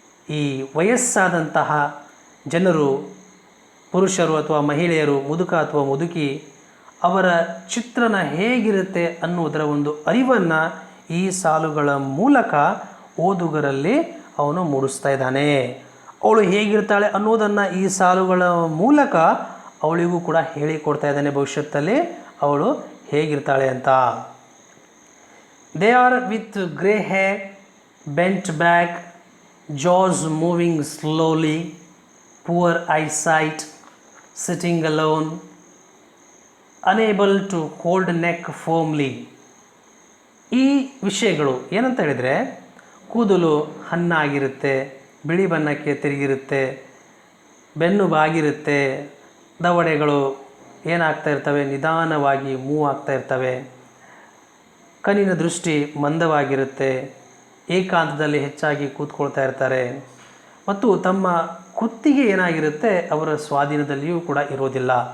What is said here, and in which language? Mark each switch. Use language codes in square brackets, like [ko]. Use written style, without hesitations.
[kn] ಈ ವಯಸ್ಸಾದಂತಹ ಜನರು, ಪುರುಷರು ಅಥವಾ ಮಹಿಳೆಯರು, ಮುದುಕ ಅಥವಾ ಮುದುಕಿ, ಅವರ ಚಿತ್ರಣ ಹೇಗಿರುತ್ತೆ ಅನ್ನುವುದರ ಒಂದು ಅರಿವನ್ನು ಈ ಸಾಲುಗಳ ಮೂಲಕ ಓದುಗರಲ್ಲಿ ಅವನು ಮೂಡಿಸ್ತಾ ಇದ್ದಾನೆ. ಅವಳು ಹೇಗಿರ್ತಾಳೆ ಅನ್ನೋದನ್ನು ಈ ಸಾಲುಗಳ ಮೂಲಕ ಅವಳಿಗೂ ಕೂಡ ಹೇಳಿಕೊಡ್ತಾ ಇದ್ದಾನೆ ಭವಿಷ್ಯತ್ತಲ್ಲಿ ಅವಳು ಹೇಗಿರ್ತಾಳೆ ಅಂತ. [en] They are with grey hair, bent back, jaws moving slowly, poor eyesight, sitting alone, unable to hold neck firmly. [kn] ಈ ವಿಷಯಗಳು ಏನಂತ ಹೇಳಿದರೆ, ಕೂದಲು ಹಣ್ಣಾಗಿರುತ್ತೆ, ಬಿಳಿ ಬಣ್ಣಕ್ಕೆ ತಿರುಗಿರುತ್ತೆ, ಬೆನ್ನು ಬಾಗಿರುತ್ತೆ, ದವಡೆಗಳು ಏನಾಗ್ತಾ ಇರ್ತವೆ, ನಿಧಾನವಾಗಿ ಮೂವ್ ಆಗ್ತಾ ಇರ್ತವೆ, ಕಣ್ಣಿನ ದೃಷ್ಟಿ ಮಂದವಾಗಿರುತ್ತೆ, ಏಕಾಂತದಲ್ಲಿ ಹೆಚ್ಚಾಗಿ ಕೂತ್ಕೊಳ್ತಾ ಇರ್ತಾರೆ ಮತ್ತು ತಮ್ಮ ಕುತ್ತಿಗೆ ಏನಾಗಿರುತ್ತೆ ಅವರ ಸ್ವಾಧೀನದಲ್ಲಿಯೂ ಕೂಡ ಇರೋದಿಲ್ಲ.